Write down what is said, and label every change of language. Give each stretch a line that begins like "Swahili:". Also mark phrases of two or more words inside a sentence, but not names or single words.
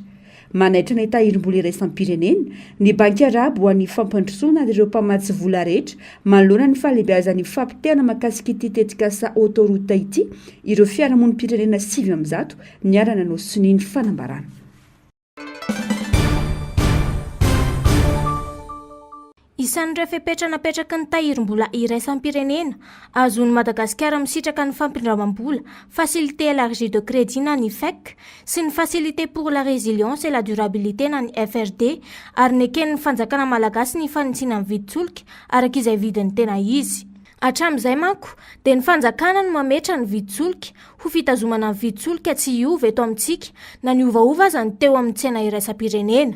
Malagasy: Manaitra ny tahirim-bola iraisam-pirenena ny banky arabo ho an'ny fampandrosoana ireo mpamatsy vola rehetra manoloana ny fahalehibiazan'ny fampitehana mahakasika ity tetikasa autoroute ity ireo fiarahamonim-pirenena 700 niarana no sininy fanambarana. Isan'ireo fepetra napetraky ny tahirim-bola iraisam-pirenena azon'ny Madagasikara misitraka ny fampindramam-bola
French: facilité élargie de crédit
Malagasy: na ny FEC sy ny
French: facilité pour la résilience et la durabilité
Malagasy: na ny FRD ary neken'ny fanjakana malagasy ny fanitsina ny vidin-tsolika araka izay vidiny tena izy. Hatramin'izay manko dia ny fanjakana no mametra ny vidin-tsolika ho fitazomana ny vidin-tsolika tsy hiova eto amintsika na ny ovaova aza ny teo amin'ny tsena iraisam-pirenena.